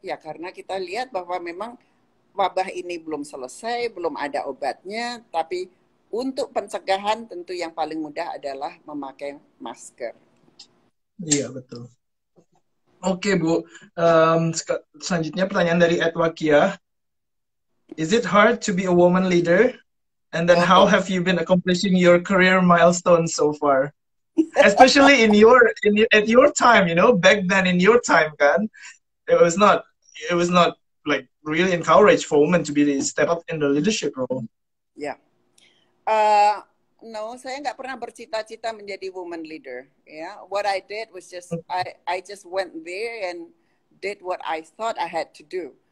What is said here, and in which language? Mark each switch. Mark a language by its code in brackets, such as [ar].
[id] Ya karena kita lihat bahwa memang wabah ini belum selesai, belum ada obatnya, tapi untuk pencegahan tentu yang paling mudah adalah memakai masker. Iya, betul. Oke, Bu. Selanjutnya pertanyaan dari Edwakia. [en] Is it hard to be a woman leader? And then how have you been accomplishing your career milestones so far? Especially at your time, back then in your time, kan, it was not like really encouraged for women to step up in the leadership role. Yeah. [id] No, saya nggak pernah bercita-cita menjadi woman leader. [en] Yeah, what I did was just I just went there and did what I thought I had to do.